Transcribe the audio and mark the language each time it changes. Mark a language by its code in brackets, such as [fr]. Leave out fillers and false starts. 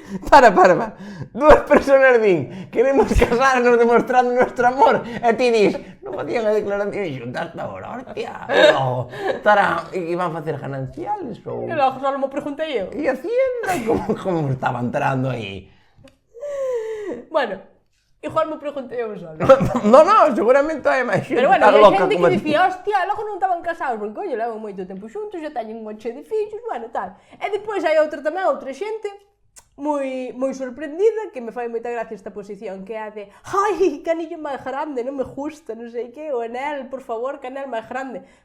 [gl] Para. Dúas personas din, [es] queremos casarnos demostrando nuestro amor. [gl] E ti dis, non facían a declaración xunta hasta agora, hostia. E logo, iban a facer gananciales ou... E logo, só me preguntei eu. E Hacienda, como estaba entrando aí? Bueno, igual me preguntei eu só. No, seguramente hai máis xente. Pero bueno, hai xente que ti. dicía, hostia, logo non estaban casados, porque coño, levan moito tempo xuntos, xa teñen un monte de fillos, bueno, tal. E depois hai outra xente moi sorprendida, que me fai moita gracia esta posición, que é a de ai, que anillo máis grande, non me gusta, non sei que, o anel, por favor, que anel máis grande.